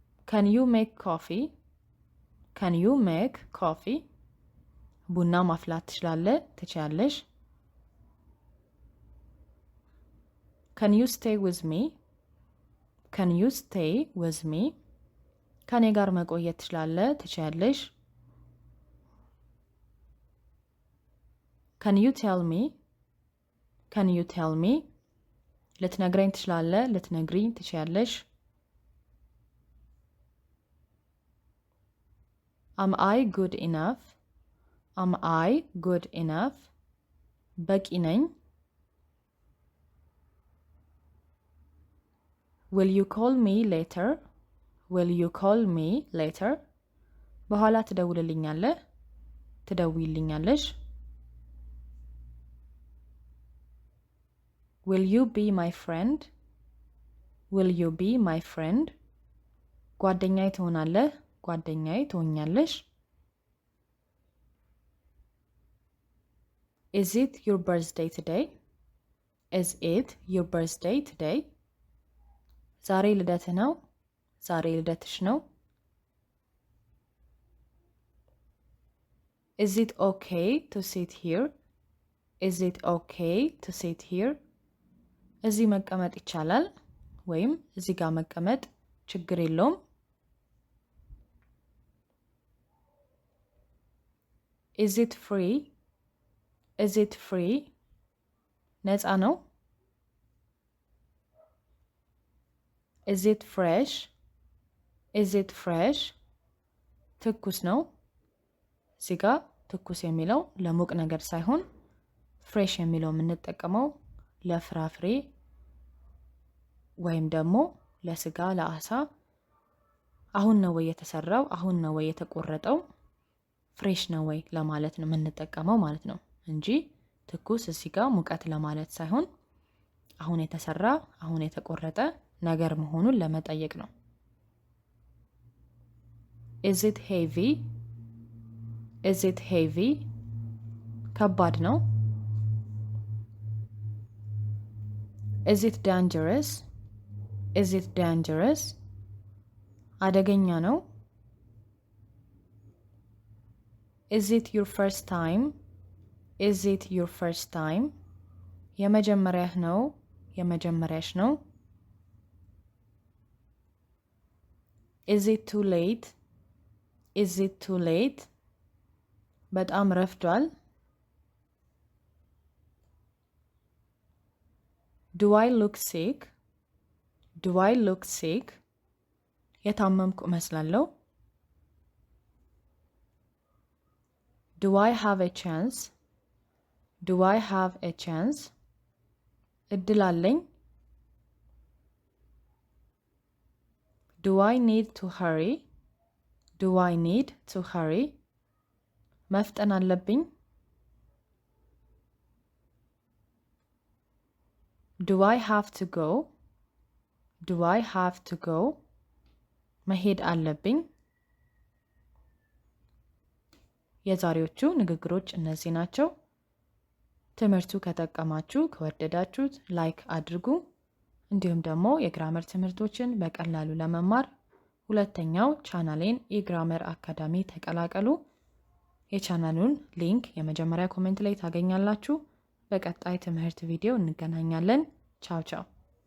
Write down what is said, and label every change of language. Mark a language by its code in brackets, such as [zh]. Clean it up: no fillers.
[en] Can you make coffee? Can you make coffee? [am] ቡና ማፍላት ትችላለህ? ትችያለሽ? [en] Can you stay with me? Can you stay with me? [am] ከኔ ጋር መቆየት ትችላለህ፣ ትችያለሽ። [en] Can you tell me? Can you tell me? [am] ልትነግረኝ ትችላለህ፣ ልትነግሪኝ ትችያለሽ። [en] Am I good enough? Am I good enough? [am] በቂ ነኝ። [en] Will you call me later? Will you call me later? [am] በኋላ ትደውልልኛለህ፣ ትደውይልኛለሽ። [en] Will you be my friend? Will you be my friend? [am] ጓደኛዬ ትሆናለህ፣ ጓደኛዬ ትሆኛለሽ። [en] Is it your birthday today? Is it your birthday today? [am] ዛሬ ልደትህ ነው፣ ዛሬ ልደትሽ ነው። [en] Is it okay to sit here? Is it okay to sit here? [am] እዚህ መቀመጥ ይቻላል ወይም እዚህ ጋር መቀመጥ ችግር የለውም። [en] Is it free? Is it free? [am] ነፃ ነው። [en] Is it fresh? Is it fresh? [am] ትኩስ ነው። እዚህ ጋር ትኩስ የሚለው ለሙቅ ነገር ሳይሆን ፍሬሽ የሚለው የምንጠቀመው ለፍራፍሬ ወይም ደግሞ ለስጋ፣ ለአሳ አሁን ነው ወይ የተሰራው፣ አሁን ነው ወይ የተቆረጠው፣ ፍሬሽ ነው ወይ ለማለት ነው የምንጠቀመው ማለት ነው እንጂ ትኩስ እዚህ ጋር ሙቀት ለማለት ሳይሆን አሁን የተሰራ፣ አሁን የተቆረጠ ነገር መሆኑን ለመጠየቅ ነው። [en] Is it heavy? Is it heavy? [am] ከባድ ነው። [en] Is it dangerous? Is it dangerous? [am] አደገኛ ነው። [en] Is it your first time? Is it your first time? [am] የመጀመሪያህ ነው፣ የመጀመሪያሽ ነው። [en] Is it too late? Is it too late? [am] በጣም ረፍዷል። [en] Do I look sick? Do I look sick? [am] የታመምኩ እመስላለሁ። [en] Do I have a chance? Do I have a chance? [am] እድል አለኝ። [en] Do I need to hurry? Do I need to hurry? [am] መፍጠን አለብኝ። [en] Do I have to go? Do I have to go? [am] መሄድ አለብኝ። የዛሬዎቹ ንግግሮች እነዚህ ናቸው። ትምህርቱ ከጠቀማችሁ ከወደዳችሁት ላይክ አድርጉ። እንዲሁም ደግሞ የግራመር ትምህርቶችን በቀላሉ ለመማር ሁለተኛው ቻናሌን የግራመር አካዳሚ ተቀላቀሉ። የቻናሉን ሊንክ የመጀመሪያ ኮሜንት ላይ ታገኛላችሁ። በቀጣይ ትምህርት ቪዲዮ እንገናኛለን። ቻው ቻው።